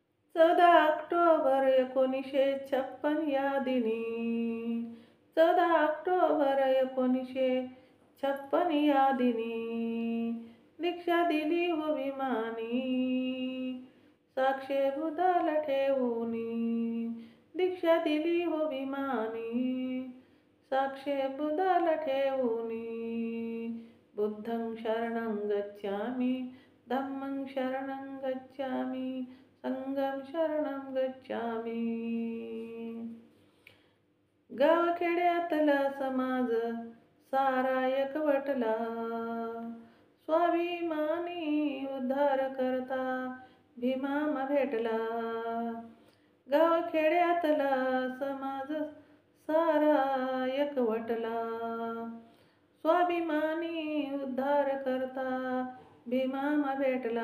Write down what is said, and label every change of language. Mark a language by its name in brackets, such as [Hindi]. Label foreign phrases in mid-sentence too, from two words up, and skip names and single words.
[Marathi] 14 ऑक्टोबर 1956 या दिनी 14 ऑक्टोबर 1956 या दिनी दीक्षा दिली हो भीमानी साक्षे बुधाला ठेवूनी दीक्षा दिली हो भीमानी साक्षे बुधाला ठेवूनी [Pali] बुद्धं शरणं गच्छामि धम्मं शरणं गच्छामि संगम शरणं गच्छामि. [Marathi] गावखेड्यातला समाज सारा एकवटला स्वाभिमानी उद्धार करता भीमामा भेटला. गावखेड्यातला समाज सारा एकवटला स्वाभिमानी उद्धार करता भीमामा भेटला.